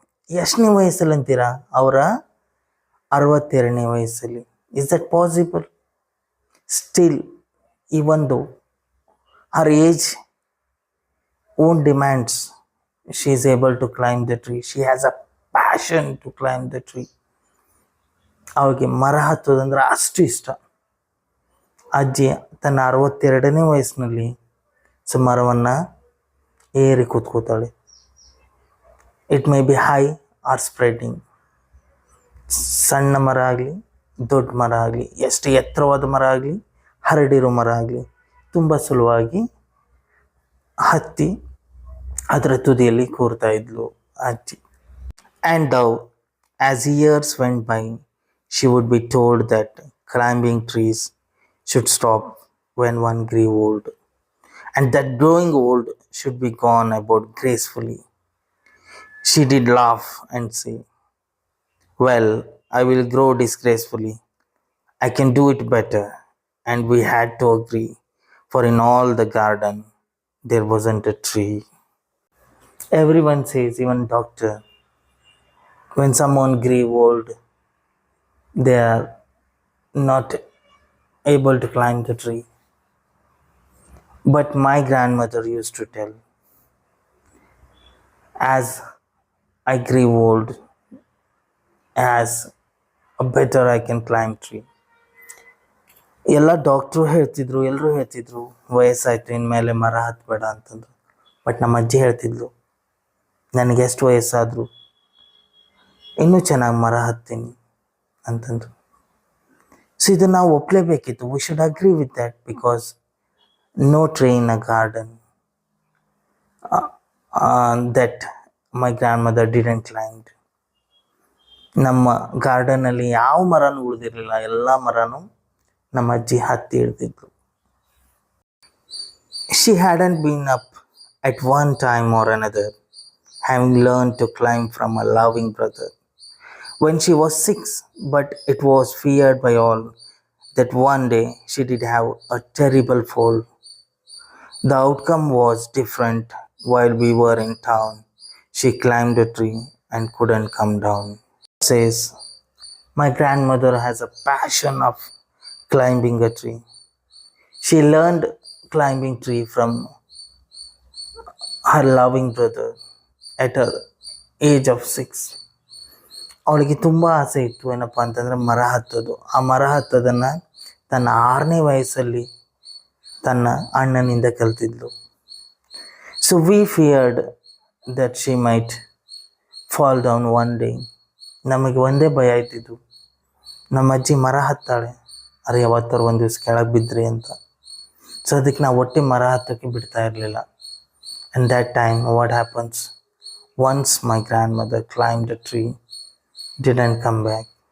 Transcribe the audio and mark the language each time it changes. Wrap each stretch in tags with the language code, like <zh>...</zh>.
<kn>ಎಷ್ಟನೇ ವಯಸ್ಸಲ್ಲಿ ಅಂತೀರಾ? ಅವರ 62ನೇ ವಯಸ್ಸಲ್ಲಿ.</kn> <en>Is that possible? Still, even though her age own demands, she is able to climb the tree. She has a passion to climb the tree.</en> <kn>ಅವಳಿಗೆ ಮರ ಹತ್ತೋದಂದ್ರೆ ಅಷ್ಟು ಇಷ್ಟ. ಅಜ್ಜಿ ತನ್ನ 62ನೇ ವಯಸ್ಸಿನಲ್ಲಿ ಮರವನ್ನು ಏರಿ ಕೂತ್ಕೋತಾಳೆ.</kn> <en>It may be high or spreading.</en> <kn>ಸಣ್ಣ ಮರ ಆಗಲಿ, ದೊಡ್ಡ ಮರ ಆಗಲಿ, ಎಷ್ಟು ಎತ್ತರವಾದ ಮರ ಆಗಲಿ, ಹರಡಿರೋ ಮರ ಆಗಲಿ, ತುಂಬ ಸುಲಭವಾಗಿ ಹತ್ತಿ ಅದರ ತುದಿಯಲ್ಲಿ ಕೂರ್ತಾ ಇದ್ಲು ಅಜ್ಜಿ.</kn> <en>And though as years went by she would be told that climbing trees should stop when one grew old, and that growing old should be gone about gracefully. She did laugh and say, well, I will grow disgracefully. I can do it better. And we had to agree, for in all the garden there wasn't a tree. Everyone says, even doctor, when someone grew old, they are not able to climb the tree. But my grandmother used to tell, as I grew old, as a better I can climb tree.</en> <kn>ಎಲ್ಲ doctor ಹೇಳ್ತಿದ್ರು, ಎಲ್ಲರೂ ಹೇಳ್ತಿದ್ರು ವಯಸ್ಸಾಯ್ತು ಇನ್ಮೇಲೆ ಮರ ಹತ್ತಬೇಡ ಅಂತಂದ್ರು. But ನಮ್ಮ ಅಜ್ಜಿ ಹೇಳ್ತಿದ್ಲು, ನನಗೆ ಎಷ್ಟು ವಯಸ್ಸಾದರೂ ಇನ್ನೂ ಚೆನ್ನಾಗಿ ಮರ ಹತ್ತೀನಿ ಅಂತಂದ್ರು.</kn> <en>so</en> <kn>ಇದು ನಾವು ಒಪ್ಪಲೇಬೇಕಿತ್ತು.</kn> <en>We should agree with that because no tree in a garden that my grandmother didn't climb.</en> <kn>ನಮ್ಮ ಗಾರ್ಡನಲ್ಲಿ ಯಾವ ಮರನೂ ಉಳಿದಿರಲಿಲ್ಲ, ಎಲ್ಲ ಮರನೂ ನಮ್ಮ ಅಜ್ಜಿ ಹತ್ತಿ ಹಿಡ್ದಿದ್ರು.</kn> <en>She hadn't been up at one time or another, having learned to climb from a loving brother when she was 6, but it was feared by all that one day she did have a terrible fall. The outcome was different. While we were in town, she climbed a tree and couldn't come down. Says, my grandmother has a passion of climbing a tree. She learned climbing tree from her loving brother at her age of 6.</en> <kn>ಅವಳಿಗೆ ತುಂಬ ಆಸೆ ಇತ್ತು ಏನಪ್ಪ ಅಂತಂದರೆ ಮರ ಹತ್ತೋದು. ಆ ಮರ ಹತ್ತೋದನ್ನು ತನ್ನ 6ನೇ ವಯಸ್ಸಲ್ಲಿ ತನ್ನ ಅಣ್ಣನಿಂದ ಕಲ್ತಿದ್ಲು.</kn> <en>So we feared that she might fall down one day.</en> <kn>ನಮಗೆ ಒಂದೇ ಭಯ ಆಯ್ತಿದ್ದು, ನಮ್ಮ ಅಜ್ಜಿ ಮರ ಹತ್ತಾಳೆ, ಅರೆ ಯಾವತ್ತಾರು ಒಂದು ದಿವಸ ಕೆಳಗೆ ಬಿದ್ದರೆ ಅಂತ. ಸೊ ಅದಕ್ಕೆ ನಾವು ಒಟ್ಟೆ ಮರ ಹತ್ತೋಕ್ಕೆ ಬಿಡ್ತಾ ಇರಲಿಲ್ಲ.</kn> <en>And that time what happens? Once my grandmother climbed a tree, didn't come back.</en>